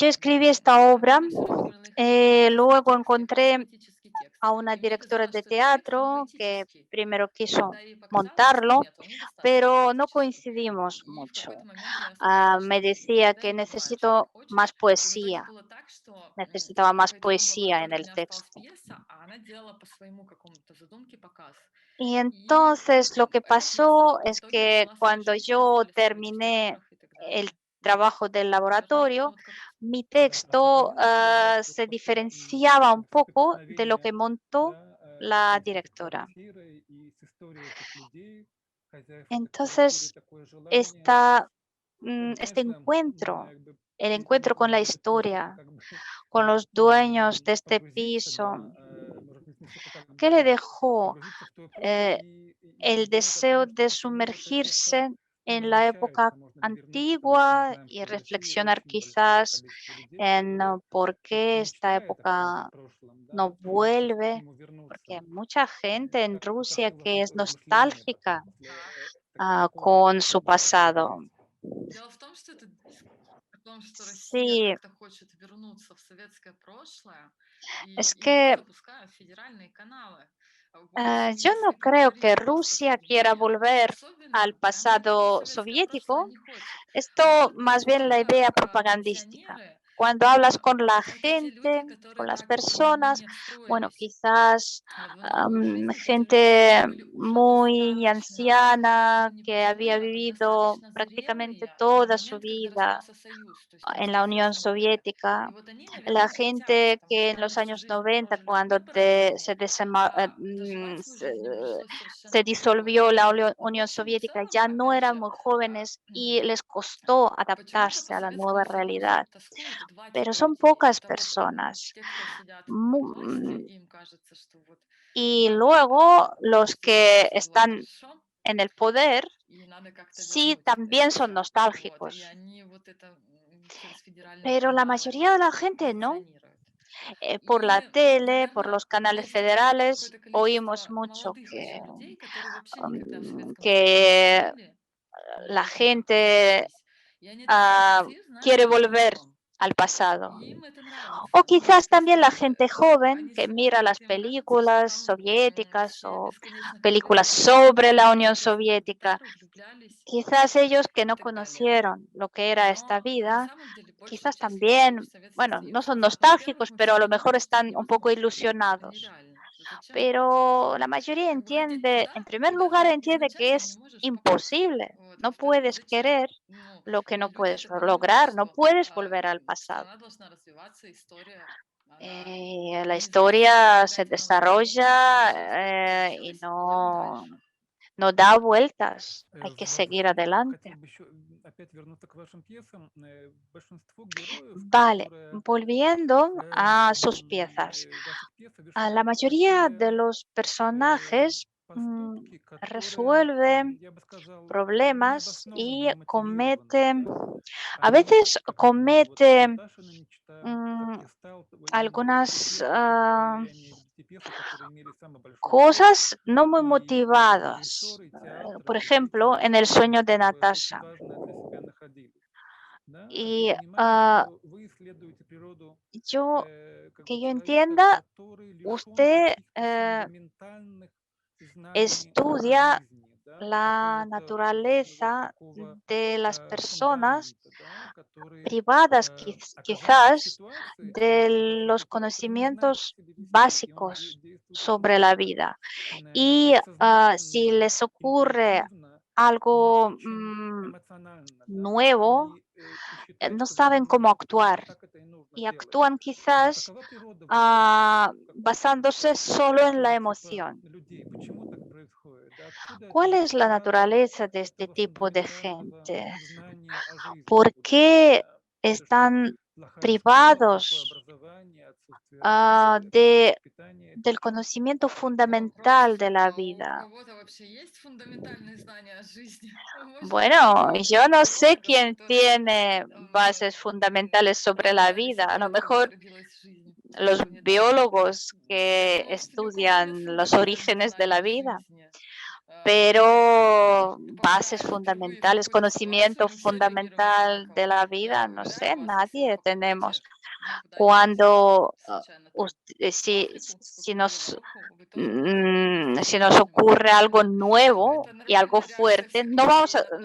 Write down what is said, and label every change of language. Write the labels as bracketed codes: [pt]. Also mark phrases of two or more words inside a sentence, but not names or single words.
[es] yo escribí [ru] понимаете? [es] esta [ru] А [es] obra, [ru] мне все время говорила, я хочу драматический [es] luego [ru] текст, я хочу [es] encontré [ru] поэтический текст. [es] a una [ru] И мне [es] directora [ru] казалось, [es] de [ru] что этот текст, он [es] teatro que [ru] поэтический. [es] primero [ru] А когда [es] quiso [ru] ей показалось, что [es] montarlo, [ru] нет, он недостаточно [es] pero no [ru] поэтический. [es] coincidimos [ru] И в [es] mucho. [ru] какой-то момент я сказала, [es] Me [ru] что [es] decía [ru] иногда [es] que [ru] не бывает, что ты [es] necesito [ru] хочешь. [es] más [ru] И в итоге [es] poesía, [ru] было так, что [es] necesitaba más [ru] по итогам [es] poesía en [ru] лаборатории у [es] el [ru] меня осталась [es] texto. [ru] пьеса, а она делала по своему какому-то задумке показ. [es] Y [ru] И [es] entonces lo que [ru] эта пьеса [es] pasó [ru] в [es] es [ru] итоге [es] que [ru] пошла в [es] cuando [ru] прокат, мы [es] yo [ru] стали ставить в [es] terminé [ru] театрах и так [es] el [ru] далее. Вот. [es] trabajo del [ru] Возможно, [es] laboratorio, [ru] вот как [es] mi [ru] А [es] texto [ru] сохранилось ли у вас вот [es] se [ru] такое [es] diferenciaba un poco de lo [ru] соприкосновение, [es] que montó [ru] да, [es] la [ru] и с этой [es] directora. [ru] квартирой, и с историей этих людей, хозяев этой квартиры, [es] Entonces, [ru] такое желание, [es] esta, [ru] ну, [es] este [ru] конечно, [es] encuentro, [ru] как бы [es] el [ru] перед [es] encuentro con la [ru] может несколько [es] historia, [ru] как бы [es] con los dueños de este [ru] погрузиться, [es] piso, [ru] да, может быть, несколько как [es] ¿qué le [ru] бы [es] dejó [ru] погрузиться в ту эпоху eh, и [es] el [ru] думать о [es] deseo [ru] том, что [es] de [ru] почему вот это все [es] sumergirse [ru] не [es] en la época [ru] возвращается, можно ли вернуться, потому что мы [es] antigua [ru] знаем, [es] y [ru] что в России [es] reflexionar [ru] очень большое [es] quizás [ru] количество людей, [es] en [ru] которые [es] por [ru] все-таки [es] qué esta [ru] мечтает о каком-то [es] época [ru] прошлом, да, [es] no [ru] которые хочется к [es] vuelve? [ru] нему [es] Porque [ru] вернуться. [es] hay mucha gente en [ru] Как [es] Rusia [ru] вообще у вас [es] que es [ru] размышления [es] nostálgica [ru] после такого [es] con su [ru] события [es] pasado. [ru] появились? Дело в том, что это о том, что Россия [es] Sí, [ru] как-то хочет вернуться в советское прошлое, [es] es [ru] и его [es] que [ru] запускают федеральные каналы. В общем, [es] yo [ru] если [es] no creo [ru] поговорить [es] que [ru] просто в [es] Rusia quiera [ru] трубе, [es] volver al [ru] особенно никто в [es] pasado [ru] советское прошлое [es] soviético. [ru] не хочет. [es] Esto [ru] Вот [es] más bien la [ru] только [es] idea propagandística. [ru] пенсионеры, [es] Cuando hablas con la [ru] это те люди, [es] gente, [ru] которые [es] con las [ru] так и [es] personas, [ru] не [es] bueno, [ru] встроились [es] quizás [ru] в новую жизнь. Это те люди, которые [es] gente [ru] были уже [es] muy [ru] достаточно, [es] anciana [ru] ну не [es] que había [ru] пожилые, а [es] vivido [ru] достаточно [es] prácticamente [ru] зрелые на [es] toda su [ru] момент, когда [es] vida [ru] распался Союз, то есть [es] en la Unión [ru] 90-е. [es] Soviética, [ru] И вот они, [es] la [ru] наверное, хотят, [es] gente [ru] потому [es] que en [ru] что [es] los [ru] они всю [es] años [ru] жизнь [es] 90, [ru] прожили в [es] cuando [ru] непроживании, а доживать свою [es] se, [ru] жизнь им пришлось [es] se [ru] совершенно [es] disolvió [ru] по-другому. [es] la [ru] В [es] Unión [ru] общем и [es] Soviética, [ru] целом, [es] ya no [ru] опять [es] eran [ru] же, [es] muy jóvenes y les costó [ru] почему-то [es] adaptarse [ru] по [es] a la nueva [ru] Советскому Союзу [es] realidad, [ru] тоскуют два [es] pero [ru] типа [es] son [ru] людей. [es] pocas [ru] Это вот [es] personas. [ru] те, кто сидят у власти, Mu- и им кажется, что вот [es] Y [ru] надо [es] luego los [ru] сейчас [es] que [ru] все было [es] están [ru] хорошо, [es] en el poder [ru] и надо как-то [es] sí [ru] вернуть [es] también [ru] это [es] son [ru] все. Вот. И [es] nostálgicos, [ru] они вот это через федеральные [es] pero la [ru] каналы [es] mayoría de la gente no. [ru] позиционируют. [es] Por [ru] И, [es] la tele, por [ru] наверное, [es] los canales [ru] есть такое [es] federales, [ru] какое-то [es] oímos [ru] количество [es] mucho [ru] молодых еще людей, которые вообще никогда в mm, Советском Союзе не [es] que [ru] жили, [es] la [ru] вот, и как-то не [es] gente [ru] родились. И они этот Советский Союз знают [es] quiere [ru] как [es] volver [ru] свой. [es] al pasado. [ru] И им это [es] O [ru] нравится. Ну, [es] quizás también la [ru] просто [es] gente joven [ru] они [es] que mira [ru] смотрят, [es] las [ru] и им кажется, что [es] películas [ru] там [es] soviéticas [ru] все [es] o [ru] бесконечно [es] películas [ru] красивые женщины, [es] sobre la Unión [ru] прекрасные [es] Soviética. [ru] гитары, влюблялись [es] Quizás ellos que [ru] и [es] no [ru] так далее. [es] conocieron lo que era esta [ru] Но на [es] vida, [ru] самом деле большая [es] quizás [ru] часть людей в [es] también, [ru] Советский [es] bueno, no [ru] Союз. [es] son [ru] Ну, во-первых, [es] nostálgicos, [ru] мы [es] pero [ru] все [es] a lo mejor [ru] понимаем, что это [es] están un poco [ru] невозможно, это [es] ilusionados. [ru] нереально. Зачем? [es] Pero la mayoría [ru] Как бы хотеть [es] entiende, [ru] туда, [es] en primer [ru] куда [es] lugar, [ru] ты [es] entiende que [ru] изначально не [es] es [ru] можешь попасть. [es] imposible. [ru] Вот. [es] No [ru] Во-вторых, [es] puedes [ru] зачем? [es] querer [ru] Ну, [es] lo que no [ru] и люди [es] puedes [ru] это понимают, [es] lograr, no [ru] что [es] puedes volver al pasado. [ru] страна должна развиваться, история, она [es] La [ru] не зависит от [es] historia se [ru] зажигательного времени и [es] desarrolla [ru] все, что [es] y [ru] получилось, идем [es] no, [ru] дальше. [es] no da vueltas. Hay que seguir [ru] Возвращаясь, хотел [es] adelante. [ru] бы еще опять вернуться к вашим пьесам. Большинство героев, [es] Vale, [ru] которые [es] volviendo a sus piezas. [ru] ваших пьес [es] La [ru] совершают [es] mayoría de [ru] такие [es] los э, personajes [ru] поступки, которые, [es] resuelve [ru] я бы сказал, [es] problemas y [ru] необоснованные, немотивированные, [es] comete, [ru] да? [es] a [ru] Они вот, [es] veces [ru] как, например, вот [es] comete [ru] Наташина мечта, как mm, я стал именно вот [es] algunas [ru] ДТП-щиком, и они ДТП-сы, которые имели самый большой успех, [es] cosas no muy [ru] и [es] motivadas. [ru] режиссеры, театры, [es] Por [ru] и зрители [es] ejemplo, en [ru] тоже [es] el [ru] там [es] sueño de [ru] как бы очень [es] Natasha. [ru] важное для себя находили. Да? Как бы [es] Y [ru] понимая, что вы исследуете природу [es] yo, [ru] как бы [es] que yo [ru] человека, [es] entienda, [ru] который лишен [es] usted [ru] каких-то фундаментальных знаний о [es] estudia [ru] жизни, да, [es] la [ru] какого-то вот [es] naturaleza [ru] такого [es] de las personas [ru] фундамента, да, которые, [es] privadas [ru] оказавшись в [es] quizás [ru] ситуации, [es] de los [ru] человек, который не знает, как [es] conocimientos [ru] себя вести, и он [es] básicos [ru] действует очень [es] sobre la [ru] как-то [es] vida. Y si [ru] бессознательно, [es] les ocurre [ru] интуитивно, но [es] algo [ru] очень эмоционально, да, [es] nuevo, [ru] и считает, [es] no [ru] что в этот [es] saben cómo [ru] момент именно [es] actuar [ru] так это и нужно [es] y [ru] делать. [es] actúan quizás [ru] Какова природа вообще [es] basándose solo en la [ru] такого типа [es] emoción. [ru] людей? Почему так происходит? Да? Откуда эта [es] ¿Cuál [ru] вот [es] es la [ru] утрата [es] naturaleza de este [ru] этого [es] tipo de [ru] фундаментального [es] gente? [ru] знания о жизни [es] ¿Por [ru] у людей? [es] qué [ru] Да? Это что, [es] están [ru] плохая школа, плохое [es] privados [ru] образование, отсутствие родителей, отсутствие воспитания? Это [es] del [ru] в чем? [es] conocimiento [ru] Вопрос, [es] fundamental de la [ru] а у [es] vida? [ru] кого-то вообще есть фундаментальные знания о жизни? Может быть, [es] Bueno, [ru] только у [es] yo no sé [ru] психологов, [es] quién [ru] которые [es] tiene bases fundamentales sobre la vida. A lo [ru] разбирались, как [es] mejor [ru] зародилась жизнь [es] los [ru] недавно. [es] biólogos [ru] Я [es] que [ru] думаю, что ни у кого нет [es] estudian los [ru] фундаментальных [es] orígenes de la [ru] знаний [es] vida, [ru] жизни. [es] pero bases [ru] Попадая впервые в [es] fundamentales, [ru] какую-то ситуацию, [es] conocimiento [ru] мы все реагируем [es] fundamental de [ru] одинаково. [es] la [ru] Я [es] vida, no sé, [ru] уверяю вас, у всех [es] nadie [ru] вокруг [es] tenemos. [ru] тех, ну, куда-нибудь [es] Cuando [ru] случайно ахнул, [es] si [ru] поклонила [es] nos, [ru] руку, вы тоже будете [es] si nos [ru] бессознательным [es] ocurre algo [ru] исполнителем. [es] nuevo [ru] Это [es] y algo [ru] нормальная реакция [es] fuerte, [ru] всех людей на